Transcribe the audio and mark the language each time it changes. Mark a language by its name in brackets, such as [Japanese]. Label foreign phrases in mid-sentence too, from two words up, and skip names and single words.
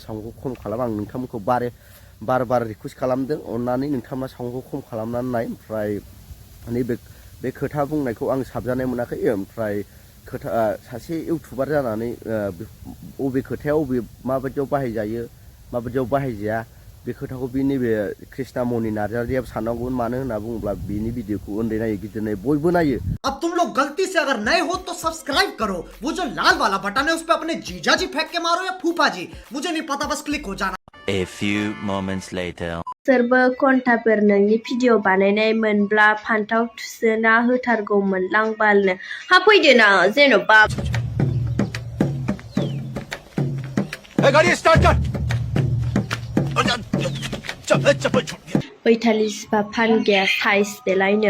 [Bodo] साउन्डखौ खम खालाम आं नोंथांमोनखौ बार रिकुवेस्ट खालामदों अननानै नोंथांमोना साउन्डखौ खम खालामनानै नाय ओमफ्राय नैबे बे खोथा बुंनायखौ आं साबजानाय मोनाखै ओमफ्राय सासे इउटुबार जानानै बबे खोथायाव माबायदियाव बाहायजायो माबायदियाव बाहायजाया बे खोथाखौ बे नैबे कृष्णमणि नार्जारिया साननांगौमोन मानो होनना बुङोब्ला बिनि भिडिअखौ उन्दै नायो गिदिर नायो बयबो नायो [Hindi] अब तुम लोग गलती से अगर नए हो तो सब्सक्राइब करो वो जो लाल वाला बटन है उस पे अपने जीजा जी फेंक के मारो या फूफा जी मुझे नहीं पता बस क्लिक हो जाना [English] A few moments later. [Bodo] सोरबो खन्थाफोर नोंनि भिडिअ बानायनाय मोनब्ला फान्थाव थुसोना होथारगौमोन लांबालनो हा फैदो ना जेन'बा [Hindi] गाड़ी स्टार्ट कर [Bodo] बैथालि सिफा फानग्या साइज देलायनो